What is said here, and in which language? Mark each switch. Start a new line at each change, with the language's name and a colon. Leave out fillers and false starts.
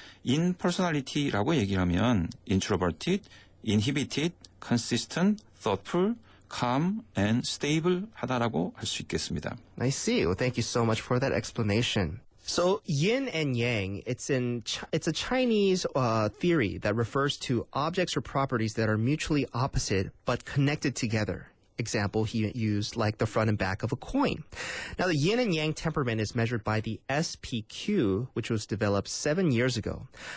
English: in personality
Korean: 라고 얘기하면
English: introverted, inhibited, consistent, thoughtful, calm and stable
Korean: 하다라고 할 수 있겠습니다.
English: I see. Well, thank you so much for that explanation. So yin and yang, it's a Chinese theory that refers to objects or properties that are mutually opposite but connected together. Example he used like the front and back of a coin. Now the yin and yang temperament is measured by the SPQ, which was developed 7 years ago.